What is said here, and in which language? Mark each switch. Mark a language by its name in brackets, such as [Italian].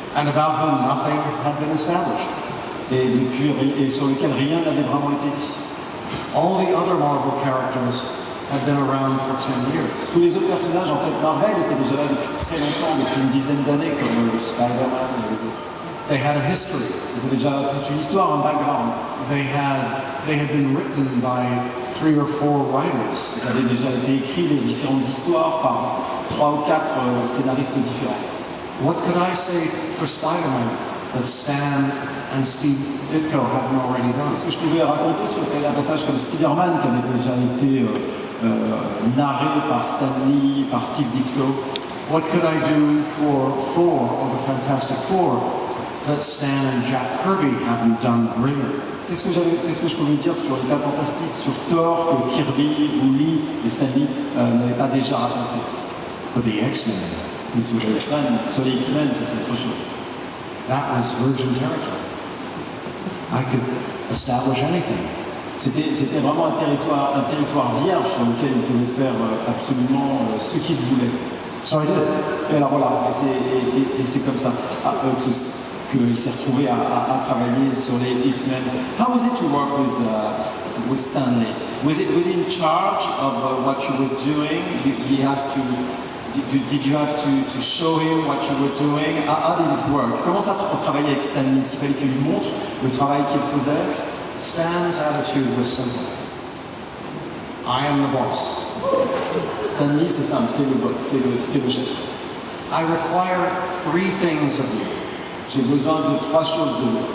[English] And about whom nothing had been established. [French] Et sur lesquels rien n'avait vraiment été dit. [English] All the other Marvel characters had been around for 10 years. [French] Tous les autres personnages, en fait, Marvel étaient déjà là depuis très longtemps, depuis une dizaine d'années, comme Spider-Man et les autres. [English] They had a history. [French] Ils avaient déjà toute une histoire, un background. [English] They had been written by 3 or 4 writers. [French] Ils avaient déjà été écrits les différentes histoires par 3 ou 4 scénaristes différents. [English] What could I say for Spider-Man that Stan and Steve Ditko hadn't already done? [French] Est-ce que je pouvais raconter sur un passage comme Spider-Man qui avait déjà été narré par Stan Lee, par Steve Ditko? [English] What could I do for Thor or the Fantastic Four that Stan and Jack Kirby hadn't done brilliantly? [French] qu'est-ce que je pouvais dire sur les 4 Fantastiques, sur Thor, que Kirby, Lee et Stan Lee n'avaient pas déjà raconté. [English] But the X-Men, [French] Mais sur les X-Men, ça c'est autre chose. [English] that was virgin territory. I could establish anything. [French] C'était vraiment un territoire vierge sur lequel ils pouvaient faire absolument ce qu'ils voulaient. [English] So I did. [French] Et alors voilà, et c'est comme ça qu'il s'est retrouvé à travailler sur les X-Men. [English] How was it to work with Stanley? Was he in charge of what you were doing? He has to. Did you have to show him what you were doing? How did it work? [French] Comment ça on travaillait avec Stanley? Est-ce qu'il fallait qu'il lui montre le travail qu'il faisait? [English] Stan's attitude was simple. I am the boss. [French] Stanley, c'est simple, c'est le chef. [English] I require 3 things of you. [French] J'ai besoin de 3 choses de vous.